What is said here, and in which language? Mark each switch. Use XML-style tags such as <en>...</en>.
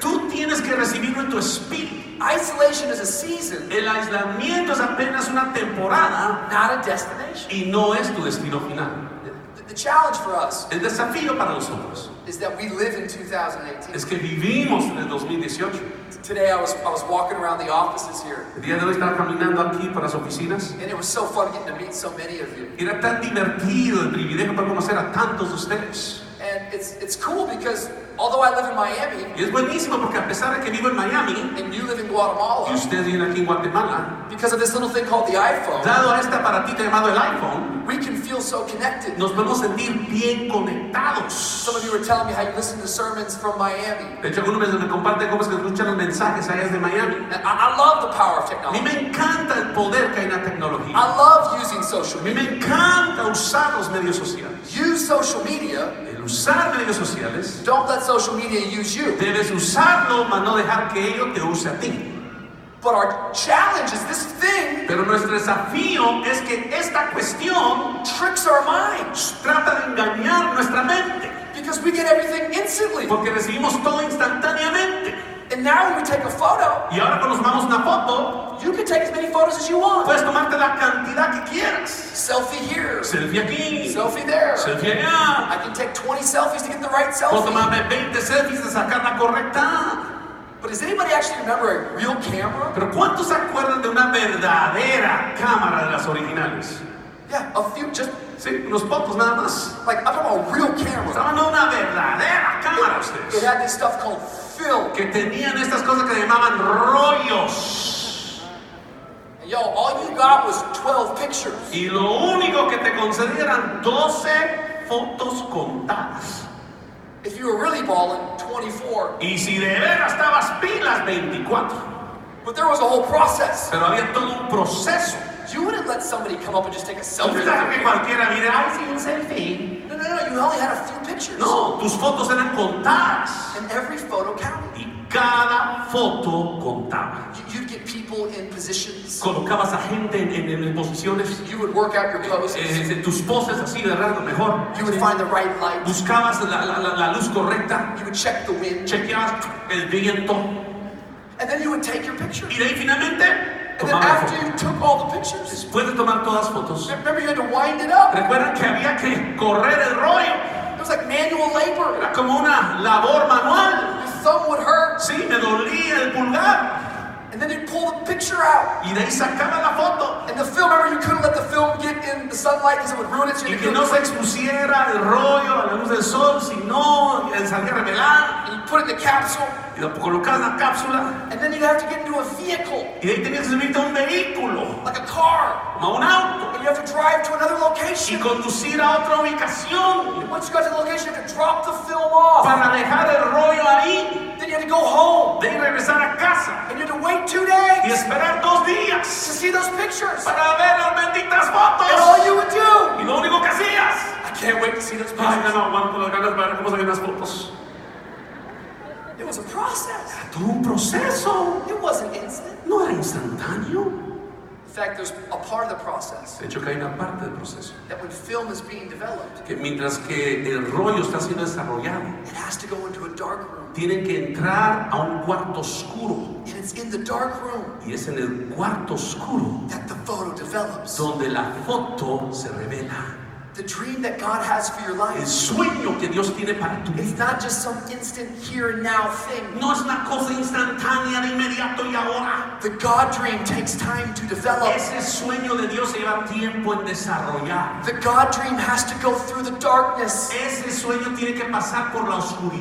<es>Tú tienes que recibirlo en tu espíritu.</es> <en>Isolation is a season,</en> <es>El aislamiento es apenas una temporada</es> <en>not a destination.</en> <es>y no es tu destino final.</es> <en>The challenge for us</en> <es>El desafío para nosotros</es> <en>is that we live in 2018.</en> <es>es que vivimos en el 2018.</es> <en>Today I was walking around the offices here,</en> <es>El día de hoy estaba caminando aquí por las oficinas.</es> <en>and it was so fun getting to meet so many of you.</en> <es>Era tan divertido el privilegio para conocer a tantos de ustedes.</es> <en>And it's cool because although I live in Miami</en> <es>Y es buenísimo porque a pesar de que vivo en Miami</es> <en>and you live in Guatemala,</en> <es>y usted vive aquí en Guatemala,</es> <en>because of this little thing called the iPhone,</en> <es>dado a este aparatito llamado el iPhone,</es> <en>we can feel so connected.</en> <es>nos podemos sentir bien conectados.</es> <en>Some of you were telling me how you listen to sermons from Miami.</en> <es>De hecho, algunos me comparten cómo es que escuchan los mensajes allá desde Miami.</es> <en>And I love the power of</en> <es>A mí</es> <en>technology.</en> <es>me encanta el poder que hay en la tecnología.</es> <en>I love using social</en> <es>A mí</es> <en>media.</en> <es>me encanta usar los medios sociales.</es> <en>Use social media.</en> <es>El usar medios sociales,</es> <en>Don't let social media use you.</en> <es>debes usarlo, mas no dejar que ello te use a ti.</es> <en>But our challenge is this thing</en> <es>Pero nuestro desafío es que esta cuestión</es> <en>tricks our minds</en> <es>trata de engañar nuestra mente,</es> <en>because we get everything instantly.</en> <es>porque recibimos todo instantáneamente.</es> <en>And now when we take a photo,</en> <es>Y ahora cuando nos tomamos una foto,</es> <en>you can take as many photos as you want.</en> <es>puedes tomarte la cantidad que quieras.</es> <en>Selfie here,</en> <es>Selfie aquí,</es> <en>selfie there.</en> <es>selfie allá.</es> <en>I can take 20 selfies to get the right</en> <es>Puedo</es> <en>selfie.</en> <es>tomarme 20 selfies de sacar la correcta.</es> <en>But does anybody actually remember a real camera?</en> <es>Pero ¿cuántos se acuerdan de una verdadera cámara de las originales?</es> <en>Yeah, a few, just</en> <es>Sí, unos pocos nada más.</es> <en>like I'm talking about a real camera.</en> <es>Estaban en una verdadera cámara</es> <en>It</en> <es>ustedes.</es> <en>had this stuff called film.</en> <es>Que tenían estas cosas que llamaban rollos.</es> <en>And yo, all you got was 12 pictures.</en> <es>Y lo único que te concedieran 12 fotos contadas.</es> <en>If you were really balling, 24.</en> <es>Y si de veras estabas pilas, 24.</es> <en>But there was a whole process.</en> <es>Pero había todo un proceso.</es> <en>You wouldn't let somebody come up and just take a selfie.</en> <es>No que cualquiera mire, ay, sí, un selfie.</es> <en>No, you only had a few pictures.</en> <es>No, tus fotos eran contadas.</es> <en>And every photo counted.</en> <es>Y cada foto contaba.</es> <en>You'd get people in positions.</en> <es>Colocabas a gente en posiciones.</es> <en>You would work out your poses.</en> <es>Tus poses así, ¿verdad? Lo mejor.</es> <en>You would find the right light.</en> <es>Buscabas la luz correcta.</es> <en>You would check the wind.</en> <es>Chequeabas el viento.</es> <en>And then you would take your picture.</en> <es>Y de ahí finalmente</es> <en>and then after you took all the pictures,</en> <es>después de tomar todas las fotos,</es> <en>remember you had to wind it up.</en> <es>Recuerden que había que correr el rollo.</es> <en>It was like manual labor.</en> <es>Era como una labor manual.</es> <en>Your thumb would hurt.</en> <es>Sí, me dolía el pulgar.</es> <en>And then you'd pull the picture out.</en> <es>Y de ahí sacaba la foto.</es> <en>And the film, remember, you couldn't let the film get in the sunlight because it would ruin it. So</en> <es>y que no se expusiera el rollo a la luz del sol, si no, salía a revelar.</es> <en>And you put it in the capsule.</en> <es>Y lo colocabas en la cápsula.</es> <en>And then you'd have to get into a vehicle.</en> <es>Y de ahí tenías que subirte a un vehículo.</es> <en>Like a car.</en> <es>Como a un auto.</es> <en>And you have to drive to another location.</en> <es>Y conducir a otra ubicación.</es> <en>And once you got to the location, you have to drop the film off.</en> <es>Para dejar el rollo ahí.</es> <en>Then you had to go home.</en> <es>De ahí regresar a casa.</es> <en>And you had to wait 2 days.</en> <es>Y esperar 2 días.</es> <en>To see those pictures.</en> <es>Para ver las benditas fotos.</es> <en>And all you would do.</en> <es>Y lo único que hacías.</es> <en>I can't wait to see those pictures.</en> <es>Ay, no aguanto las ganas para ver cómo salen las fotos.</es> <en>It was a process.</en> <es>Era todo un proceso.</es> <en>It wasn't instant.</en> <es>No era instantáneo.</es> <en>In fact, there's a part of the process.</en> <es>De hecho, que hay una parte del proceso.</es> <en>That when film is being developed,</en> <es>que mientras que el rollo está siendo desarrollado,</es> <en>it has to go into a dark room.</en> <es>Tienen que entrar a un cuarto oscuro.</es> <en>And it's in the dark room.</en> <es>Y es en el cuarto oscuro</es> <en>that the photo develops.</en> <es>Donde la foto se revela.</es> <en>The dream that God has for your life.</en> <es>El sueño que Dios tiene para tu vida.</es> <en>It's not just some instant here and now thing.</en> <es>No es una cosa instantánea de inmediato y ahora.</es> <en>The God dream takes time to develop.</en> <es>Ese sueño de Dios lleva tiempo en desarrollar.</es> <en>The God dream has to go through the darkness.</en> <es>Ese sueño tiene que pasar por la oscuridad.</es>